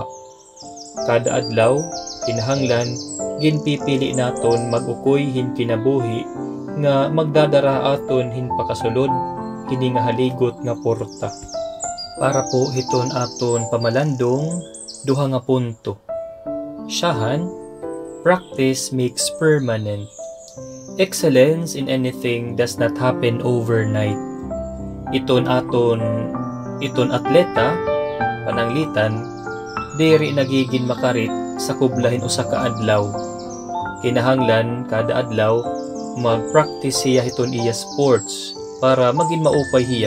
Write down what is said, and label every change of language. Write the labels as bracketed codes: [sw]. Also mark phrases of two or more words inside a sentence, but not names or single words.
[war] Kada adlaw kinahanglan ginpipili naton mag-ukoy hin kinabuhi nga magdadara aton hin pakasulod kini nga haligot nga porta. Para po hiton aton pamalandong duha nga punto. Siyahan, [en] practice makes permanent. Excellence in anything does not happen overnight. [war] Iton atleta, pananglitan, diri nagiging makarit sa kublahin usa ka adlaw. Kinahanglan kada adlaw mag-practice siya hiton iya sports para maging maupay hiya.